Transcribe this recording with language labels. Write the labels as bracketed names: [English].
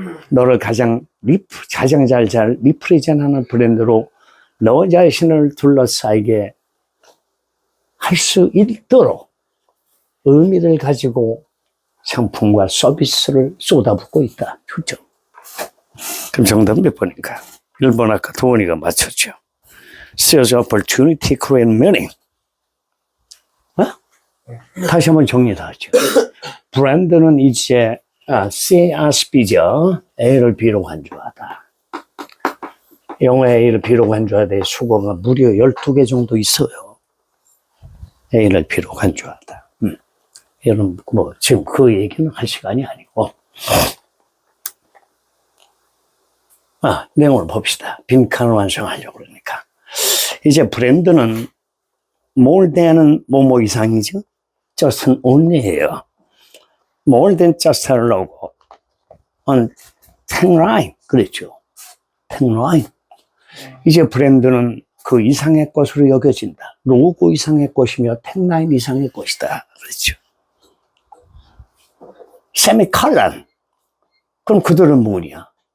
[Korean] 너를 가장 잘 리프레젠하는 브랜드로 너 자신을 둘러싸이게 할 수 있도록 의미를 가지고 상품과 서비스를 쏟아붓고 있다. 그죠? 그럼 정답은 몇 번인가? 1번 아까 도원이가 맞췄죠. [English] Sales opportunity create meaning. [Korean] 다시 한번 정리를 하죠. 브랜드는 이제 CRSB죠. A를 B로 간주하다. 영어에 A를 B로 간주하다의 수거가 무려 12개 정도 있어요. A를 B로 간주하다. 여러분, 지금 그 얘기는 할 시간이 아니고. 내용을 봅시다. 빈칸을 완성하려고 그러니까. 이제 브랜드는 more than은 뭐뭐 이상이죠? just은 only예요. more than just를 넣고 on 탱라인. 그랬죠. 탱라인. 이제 브랜드는 그 이상의 것으로 여겨진다. 로고 이상의 것이며 탱라인 이상의 것이다. 그랬죠. 세미칼란. 그럼 그들은 뭐냐?